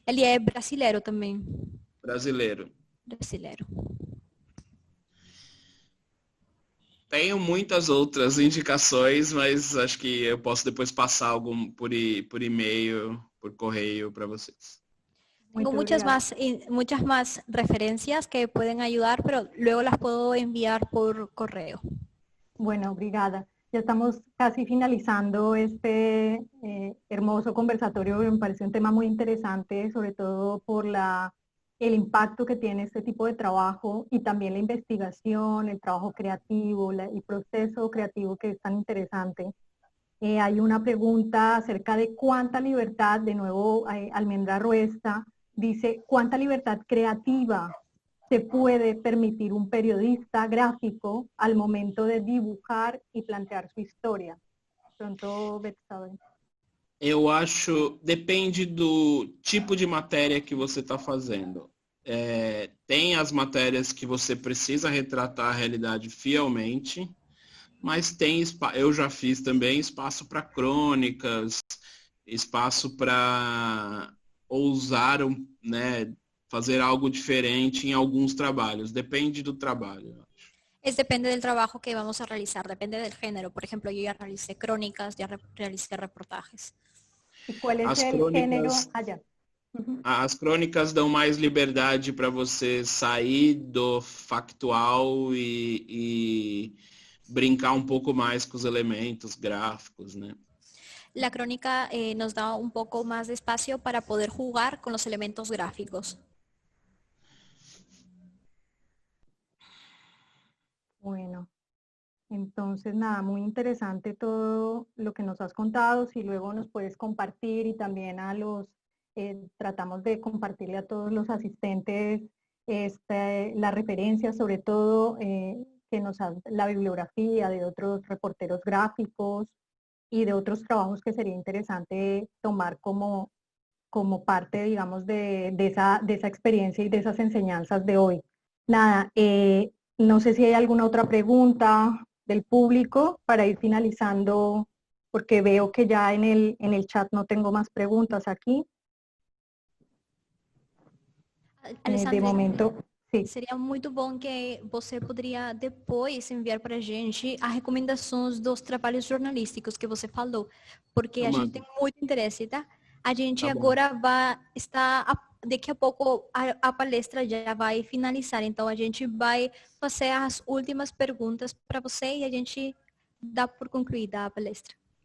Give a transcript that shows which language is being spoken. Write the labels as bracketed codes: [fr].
[pt] Ele é brasileiro também. Brasileiro. Brasileiro. Tenho muitas outras indicações, mas acho que eu posso depois passar algum por e-mail, por correio para vocês. [es] Tengo muchas más referencias que pueden ayudar, pero luego las puedo enviar por correo. Bueno, obrigada. Ya estamos casi finalizando este hermoso conversatorio. Me parece un tema muy interesante, sobre todo por el impacto que tiene este tipo de trabajo y también la investigación, el trabajo creativo, el proceso creativo que es tan interesante. Hay una pregunta acerca de cuánta libertad, de nuevo Almendra Ruesta, dice, ¿cuánta libertad creativa se puede permitir un periodista gráfico al momento de dibujar y plantear su historia? [pt] Pronto, Betsabe. Eu acho, depende do tipo de matéria que você está fazendo. Tem as matérias que você precisa retratar a realidade fielmente, mas eu já fiz também espaço para crônicas, espaço para ousar, né, fazer algo diferente em alguns trabalhos. Depende do trabalho. [es] Depende del trabajo que vamos a realizar, depende del género. Por ejemplo, yo ya realicé crónicas, ya realicé reportajes. ¿Y cuál es el género allá? [pt] As crônicas dão mais liberdade para você sair do factual e brincar um pouco mais com os elementos gráficos, né? [es] La crónica nos da un poco más de espacio para poder jugar con los elementos gráficos. Bueno, entonces nada, muy interesante todo lo que nos has contado. Si luego nos puedes compartir y también tratamos de compartirle a todos los asistentes la referencia, sobre todo la bibliografía de otros reporteros gráficos y de otros trabajos que sería interesante tomar como parte, digamos, de esa experiencia y de esas enseñanzas de hoy. Nada, no sé si hay alguna otra pregunta del público para ir finalizando, porque veo que ya en el chat no tengo más preguntas aquí. [pt] De momento, sim. Seria muito bom que você poderia depois enviar para a gente as recomendações dos trabalhos jornalísticos que você falou, porque a gente tem muito interesse, tá? A gente agora vai estar, daqui a pouco a palestra já vai finalizar, então a gente vai fazer as últimas perguntas para você e a gente dá por concluída a palestra.